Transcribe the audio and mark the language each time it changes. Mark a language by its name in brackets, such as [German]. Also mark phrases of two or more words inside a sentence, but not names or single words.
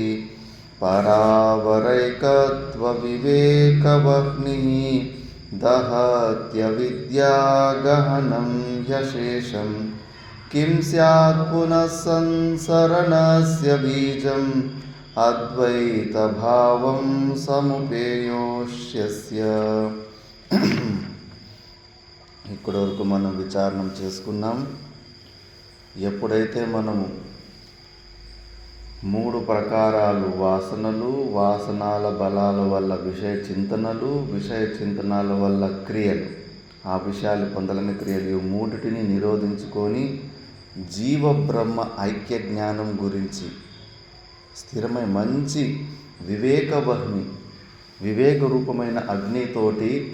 [Sanskrit] परावरैकत्वविवेकवह्निः दहत्यविद्यागहनं ह्यशेषं किं स्यात् पुनः संसरणस्य बीजम् अद्वैतभावं समुपेयोष्यस्य। [Telugu] ఇక్కడి వరకు మనం విచారణం చేసుకున్నాం. ఎప్పుడైతే మనము 3 ప్రకారాలు వాసనలు, వాసనాల బలాల వల్ల విషయ చింతనలు, విషయ చింతనాల వల్ల క్రియలు, ఆ విషయాలు పొందలని క్రియలు, ఈ మూడిటిని నిరోధించుకొని జీవ బ్రహ్మ ఐక్య జ్ఞానం గురించి స్థిరమై మంచి వివేకవహ్ని, వివేక రూపమైన అగ్నితోటి